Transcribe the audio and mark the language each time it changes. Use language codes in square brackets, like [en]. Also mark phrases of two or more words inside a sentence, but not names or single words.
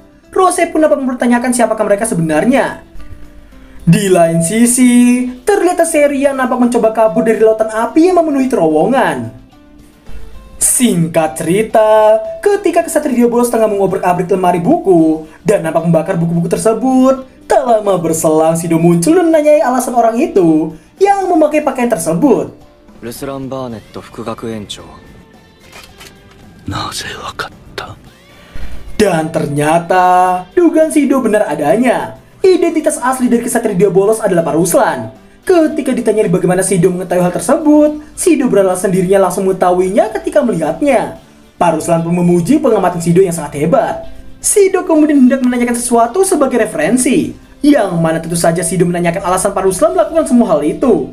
[id] Rose pun dapat mempertanyakan siapakah mereka sebenarnya. Di lain sisi, terlihat Sherry yang nampak mencoba kabur dari lautan api yang memenuhi terowongan. Singkat cerita, ketika ksatria bolos tengah mengobrak-abrik lemari buku dan nampak membakar buku-buku tersebut, tak lama berselang Shido muncul dan menanyai alasan orang itu yang memakai pakaian tersebut. [ja] ルスラン・バーネット副学園長なぜわかった [id] Dan ternyata, dugaan Shido benar adanya. Identitas asli dari ksatria bolos adalah Pak Ruslan. Ketika ditanyai bagaimana Shido mengetahui hal tersebut, Shido beralasan dirinya langsung mengetahuinya ketika melihatnya. Pak Ruslan pun memuji pengamatan Shido yang sangat hebat. Shido kemudian hendak menanyakan sesuatu sebagai referensi, yang mana tentu saja Shido menanyakan alasan Pak Ruslan melakukan semua hal itu.